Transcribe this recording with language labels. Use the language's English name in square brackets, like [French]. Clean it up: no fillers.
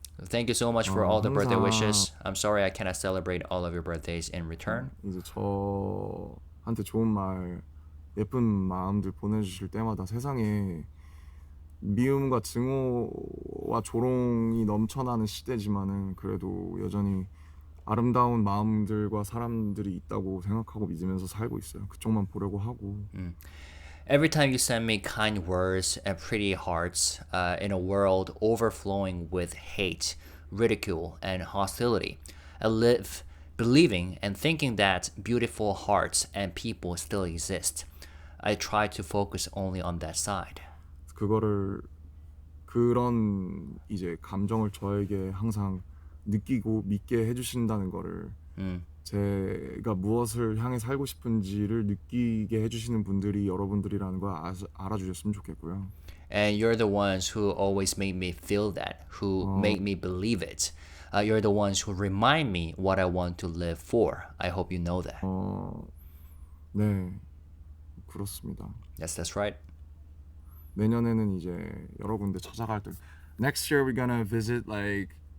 [English] Thank you so much for all the birthday [Korean] 항상- [English] wishes. I'm sorry I cannot celebrate all of your birthdays in return. [Korean] 이제 저한테 좋은 말, 예쁜 마음들 보내주실 때마다 세상에 미움과 증오와 조롱이 넘쳐나는 시대지만은 그래도 여전히 아름다운 마음들과 사람들이 있다고 생각하고 믿으면서 살고 있어요. 그쪽만 보려고 하고. [English] Every time you send me kind words and pretty hearts in a world overflowing with hate, ridicule, and hostility, I live believing and thinking that beautiful hearts and people still exist. I try to focus only on that side. [Korean] 그런 이제 감정을 저에게 항상 느끼고 믿게 해주신다는 거를 제가 무엇을 향해 살고 싶은지를 느끼게 해주시는 분들이 여러분들이라는 걸 알아주셨으면 좋겠고요. [English] And you're the ones who always make me feel that, who make me believe it. You're the ones who remind me what I want to live for. I hope you know that. [Korean] 네, 그렇습니다. [English] Yes, that's right. [Korean] 내년에는 이제 여러 군데 찾아갈 때 [English] Next year we're gonna visit like